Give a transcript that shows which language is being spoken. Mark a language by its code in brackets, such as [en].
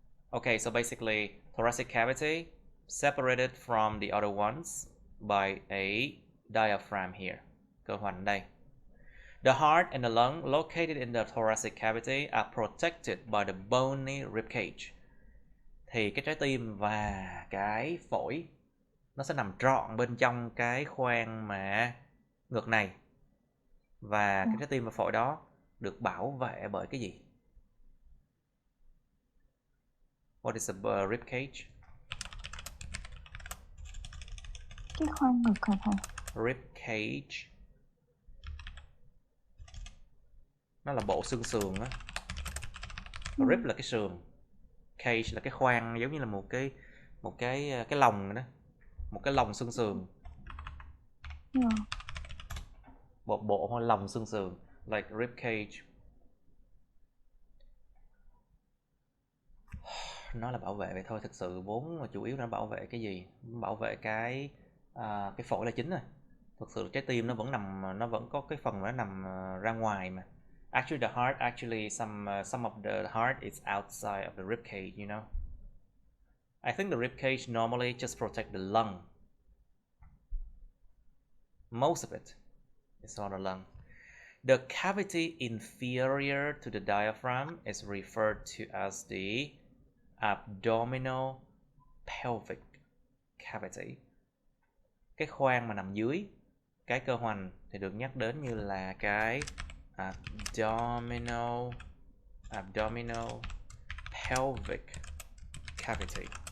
[en] Okay, so basically thoracic cavity separated from the other ones by a diaphragm here. [vi] Cơ hoành đây. [en] The heart and the lung located in the thoracic cavity are protected by the bony rib cage. [vi] Thì cái trái tim và cái phổi nó sẽ nằm trọn bên trong cái khoang mà ngực này. Và cái trái tim và phổi đó được bảo vệ bởi cái gì? [en] What is a rib cage? [vi] Cái khoang ngực hả thầy? [en] Rib cage. [vi] Nó là bộ xương sườn á. Rib là cái sườn, cage là cái khoang, giống như là một cái lồng đó, một cái lồng xương sườn. Bộ hoặc lồng xương sườn, [en] like rib cage. [vi] Nó là bảo vệ vậy thôi, thực sự vốn mà chủ yếu nó bảo vệ cái gì? Bảo vệ cái phổi là chính rồi. Thực sự trái tim nó vẫn có cái phần mà nó nằm ra ngoài mà. [en] Actually, the heart, some of the heart is outside of the rib cage, you know. I think the rib cage normally just protect the lung. Most of it is on the lung. The cavity inferior to the diaphragm is referred to as the abdominal pelvic cavity. [vi] Cái khoang mà nằm dưới cái cơ hoành thì được nhắc đến như là cái abdominal pelvic cavity.